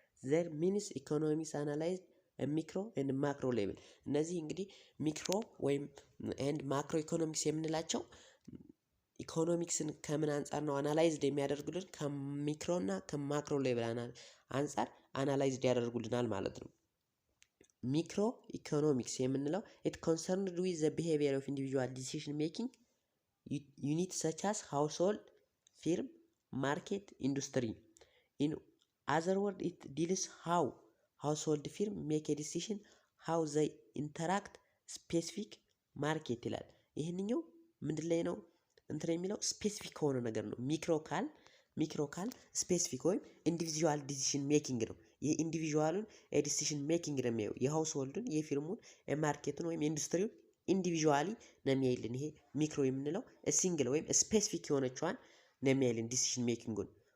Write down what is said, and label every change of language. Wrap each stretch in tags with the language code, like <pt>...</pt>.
<en>There means economics analyzed a micro and macro level.</en> <am>እነዚህ እንግዲህ ሚክሮ ወይም</am> <en>and macro economics</en> <am>የምንላቸው ኢኮኖሚክስን ከምን አንፃር ነው አናላይዝድ የሚያደርጉልን? ከሚክሮ እና ከማክሮ ሌቭል አንፃር አናላይዝድ ያደርጉልናል ማለት ነው።</am> <en>Micro economics</en> <am>የምንለው</am> <en>it concerned with the behavior of individual decision making units such as household, firm, market, industry. In other words, it deals how household firm make a decision, how they interact specific market</en> <am>ይላል። ይሄንኛው ምንድን ላይ ነው እንትን የሚለው ስፔሲፊክ ሆነ ነገር ነው። ሚክሮ ካል ስፔሲፊክ ወይም ኢንዲቪጁዋል ዲሲሽን ሜኪንግ ነው። የኢንዲቪጁዋሉን ዲሲሽን ሜኪንግ ነው የሚያየው። የሃውስሆልዱን፣ የፊርሙን፣ የማርኬቱን ወይም የኢንዱስትሪውን ኢንዲቪጁዋሊ ነው የሚያይልን። ይሄ ሚክሮ የምንለው ሲንግል ወይም ስፔሲፊክ የሆነችዋን ነው የሚያይልን ዲሲሽን ሜኪንጉን።</am>